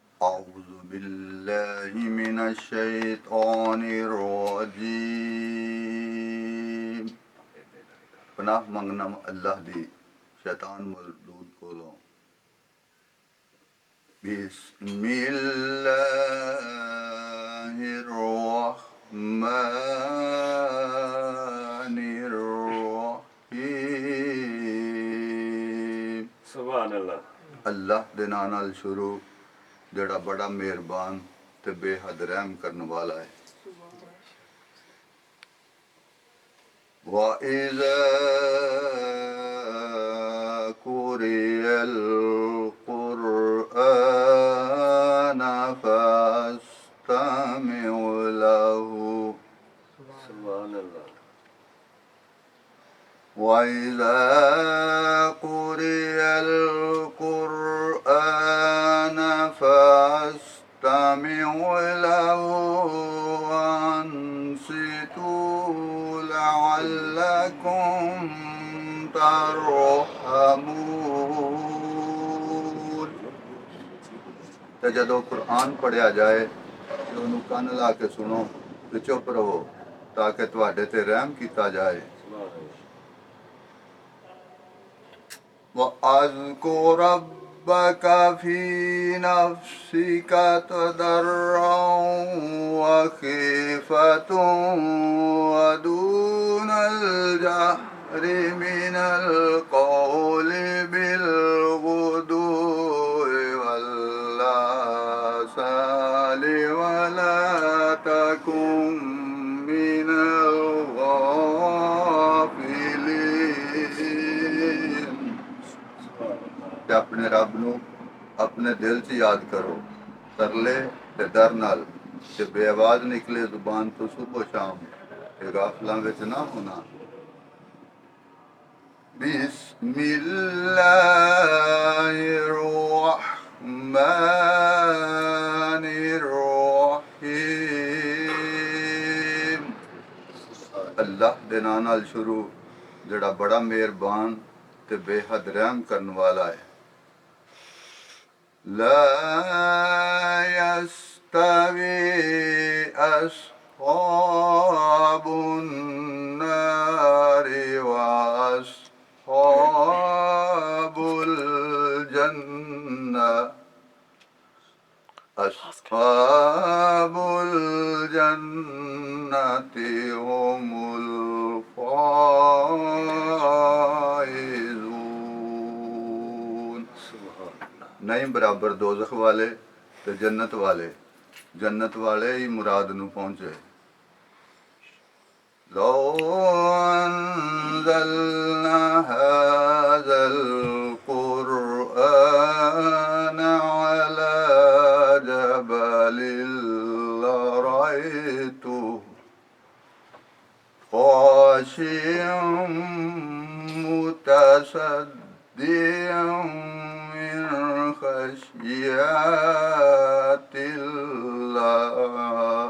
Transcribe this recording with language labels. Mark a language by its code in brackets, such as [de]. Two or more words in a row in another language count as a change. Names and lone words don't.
[ar] أعوذ بالله من الشيطان الرجيم. [pa] پناہ منگنا اللہ دی شیطان مردود کولوں. [ar] بسم اللہ الرحمن الرحیم. سبحان اللہ. [pa] اللہ دے نام نال شروع جڑا بڑا مہربان تے بے حد رحم کرنے والا ہے. [ar] وَإِذَا قُرِئَ الْقُرْآنَ فَاسْتَمِعُوا لَهُ. سبحان اللہ. وَإِذَا قُرِئَ الْقُرْآنَ فَاسْتَمِعُوا لَهُ وَأَنصِتُوا لَعَلَّكُمْ تَرْحَمُونَ. [pa] تے جدو قرآن پڑھیا جائے تے انہوں کان لا کے سنو تے چپ رہو تاکہ تواڈے تے رحم کیتا جائے. [ar] وَاذْكُرْ رَبَّكَ فِي نَفْسِكَ تَضَرُّعًا وَخِيفَةً وَدُونَ الْجَهْرِ مِنَ الْقَوْلِ بِالْغُدُوِّ وَالْآصَالِ وَلَا تَكُن مِّنَ الْغَافِلِينَ. [pa] تے اپنے رب نو اپنے دل چ یاد کرو ترلے تے ڈر نال تے بے آواز نکلے زبان تو صبح و شام تے غافلاں وچ نہ ہونا. [ar] بسم اللہ الرحمن الرحیم. [pa] اللہ دے نام نال شروع جڑا بڑا مہربان تے بے حد رحم کرن والا ہے. [ar] لا يستوي أصحاب النار وأصحاب الجنة. أصحاب الجنة هم الفائزون. [pa] نہیں برابر دوزخ والے تے جنت والے. جنت والے ہی مراد نو پہنچے. [ar] لو انزلنا هذا القرآن على جبل لرأيته خاشعا متصدعا من خشية الله.